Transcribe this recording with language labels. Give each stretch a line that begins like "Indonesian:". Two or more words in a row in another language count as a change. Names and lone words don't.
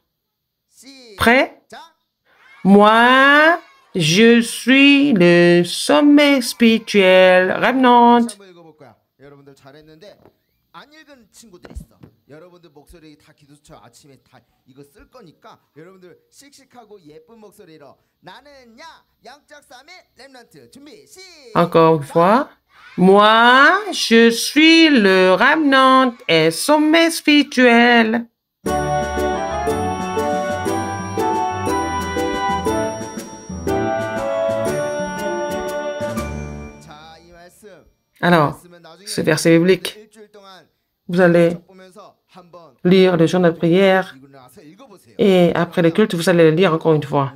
French: Prêt? Moi, je suis le sommet spirituel remnant.
Korean: 안 읽은 친구들 있어. 여러분들 목소리 다 기도처 아침에 다 이거 쓸 거니까 여러분들 씩씩하고 예쁜 목소리로 나는야 영적 삼일 렘넌트 준비 시작.
French: Encore une fois. Moi, je suis le remnant et sommet spirituel. Alors, ce verset biblique, vous allez lire le journal de prière et après le culte, vous allez le lire encore une fois.